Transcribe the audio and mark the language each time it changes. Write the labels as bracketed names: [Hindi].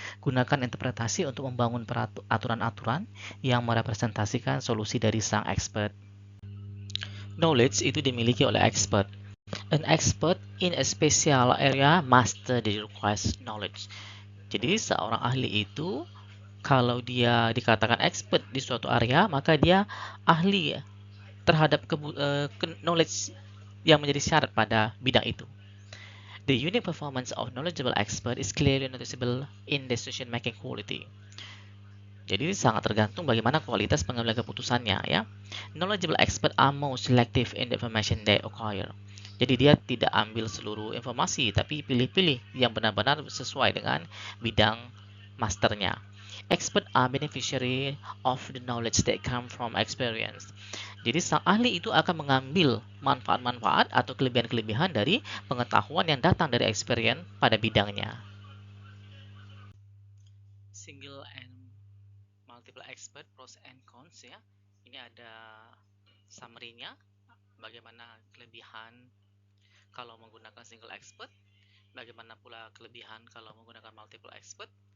[Indonesian] Gunakan interpretasi untuk membangun aturan-aturan yang merepresentasikan solusi dari sang expert. Knowledge itu dimiliki oleh expert. [English] An expert in a special area master the request knowledge. [Indonesian] Jadi seorang ahli itu kalau dia dikatakan expert di suatu area, maka dia ahli terhadap knowledge yang menjadi syarat pada bidang itu. [English] The unique performance of knowledgeable expert is clearly noticeable in decision-making quality. [Indonesian] Jadi sangat tergantung bagaimana kualitas pengambilan keputusannya ya. [English] Knowledgeable expert are more selective in the information they acquire. [Indonesian] Jadi dia tidak ambil seluruh informasi, tapi pilih-pilih yang benar-benar sesuai dengan bidang masternya. [English] Expert are beneficiary of the knowledge that come from experience. [Indonesian] Jadi sang ahli itu akan mengambil manfaat-manfaat atau kelebihan-kelebihan dari pengetahuan yang datang dari experience pada bidangnya. [English] Single and multiple expert pros and cons ya. [Indonesian] Ini ada summary-nya, bagaimana kelebihan kalau menggunakan single expert, bagaimana pula kelebihan kalau menggunakan multiple expert.